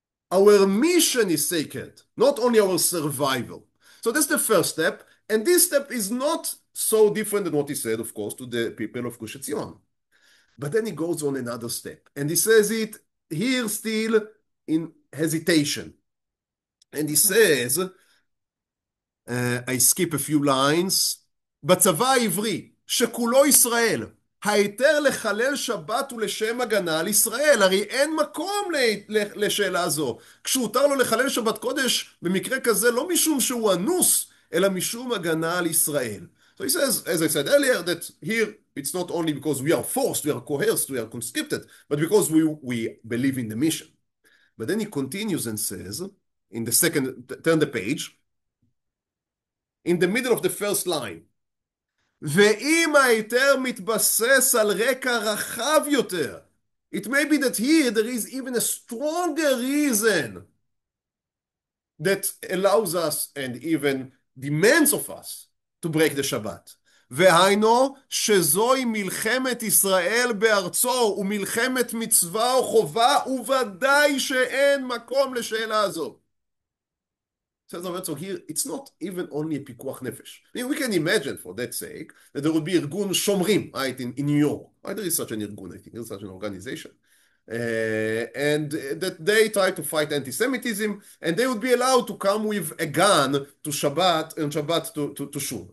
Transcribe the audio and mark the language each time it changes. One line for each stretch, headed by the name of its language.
English: Our mission is sacred, not only our survival. So that's the first step. And this step is not so different than what he said, of course, to the people of Gush Etzion. But then he goes on another step. And he says it here still in hesitation. And he says, I skip a few lines,
Hebrew: בצבא העברי, שכולו ישראל, ההיתר לחלל שבת ולשם הגנה על ישראל. הרי אין מקום לשאלה זו. כשהותר לו לחלל שבת קודש, במקרה כזה לא משום שהוא אנוס, אלא משום הגנה על ישראל.
English: So he says, as I said earlier, that here it's not only because we are forced, we are coerced, we are conscripted, but because we believe in the mission. But then he continues and says, in the second, turn the page, in the middle of the first line,
Hebrew: ואם ההיתר מתבסס על רקע רחב יותר,
English: it may be that here there is even a stronger reason that allows us and even demands of us to break the Shabbat.
Hebrew: והיינו שזוהי מלחמת ישראל בארצו ומלחמת מצווה או חובה, וודאי שאין מקום לשאלה הזו.
English: says Herzog here, it's not even only a pikuach nefesh. I mean, we can imagine, for that sake, that there would be Irgun Shomrim, right, in New York. Right? There is such an Irgun, I think, there is such an organization. And that they try to fight anti-Semitism, and they would be allowed to come with a gun to Shabbat, and Shabbat to Shul.